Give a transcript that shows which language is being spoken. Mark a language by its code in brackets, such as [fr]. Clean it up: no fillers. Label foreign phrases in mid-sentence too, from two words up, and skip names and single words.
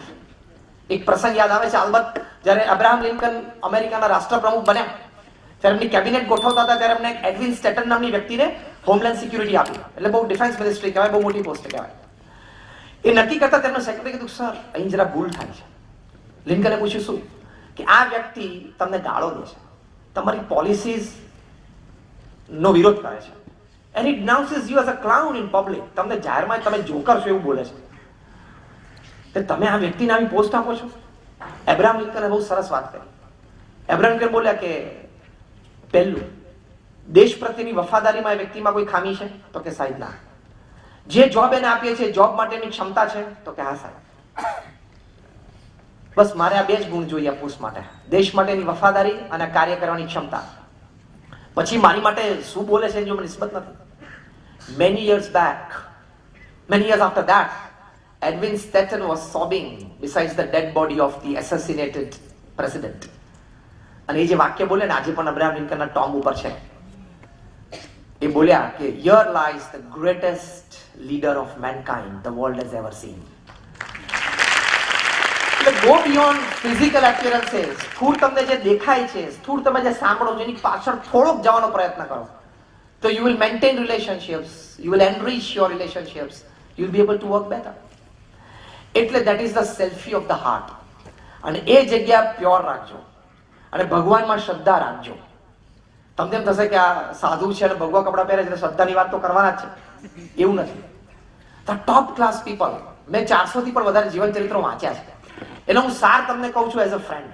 [gu] એક પ્રસંગ યાદ આવે છે, અલબત્ત જ્યારે અબ્રાહમ લિંકન અમેરિકાના રાષ્ટ્રપ્રમુખ બન્યા ત્યારે એમની કેબિનેટ ગોઠવતા હતા ત્યારે એમને એડવિન સ્ટેટન નામની વ્યક્તિને [en] homeland security [gu] આપી. એટલે બહુ [en] defence ministry [gu] કહેવાય, બહુ મોટી પોસ્ટ કહેવાય. એ નક્કી કરતા તેમનો સેક્રેટરી કીધું, સર અહીં જરા ભૂલ થાય છે. લિંકને પૂછ્યું શું? કે આ વ્યક્તિ તમને ગાળો દે છે, તમારી પોલિસીઝ નો વિરોધ કરે છે, [en] and it denounces you as a clown in public. [gu] તમને જાહેરમાં તમે જોકર છો એવું બોલે છે. તે તમે આ વ્યક્તિને આવી પોસ્ટ આપો છો? એબ્રાહમ લિંકને બહુ સરસ વાત કરી. એબ્રાહમ લિંકન બોલ્યા કે પહેલું, દેશ પ્રત્યેની વફાદારીમાં એ વ્યક્તિમાં કોઈ ખામી છે? તો કે સાહેબ ના. જે જોબ એને આપીએ છીએ જોબ માટેની ક્ષમતા છે? તો કે હા સાહેબ. બસ મારે આ બે જ ગુણ જોઈએ પોસ્ટ માટે, દેશ માટેની વફાદારી અને કાર્ય કરવાની ક્ષમતા. પછી મારી માટે શું બોલે છે જો મને નિસ્બત નથી. [en] Many years after that, Edwin Stanton was sobbing besides the dead body of the assassinated president. [gu] અને એ જે વાક્ય બોલે ને આજે પણ અબ્રાહમ લિંકનના ટોમ્બ ઉપર છે. એ બોલ્યા કે [en] here lies the greatest leader of mankind the world has ever seen. એટલે go beyond physical appearances. [gu] સ્થૂળ તમને જે દેખાય છે, સ્થૂળ તમે જે સાંભળો છો, એની પાછળ થોડોક જવાનો પ્રયત્ન કરો, તો [en] you will maintain relationships, you will enrich your relationships, you will be able to work better. એટલે that is the selfie of the heart. [gu] અને એ જગ્યા પ્યોર રાખજો અને ભગવાનમાં શ્રદ્ધા રાખજો. તમને એમ થશે કે આ સાધુ છે અને ભગવા કપડા પહેરે છે, શ્રદ્ધાની વાત તો કરવાના જ છે. એવું નથી. [en] the top class people, [gu] મેં 400 થી પણ વધારે જીવન ચરિત્રો વાંચ્યા છે. એટલે હું સાર તમને કહું છું [en] as a friend.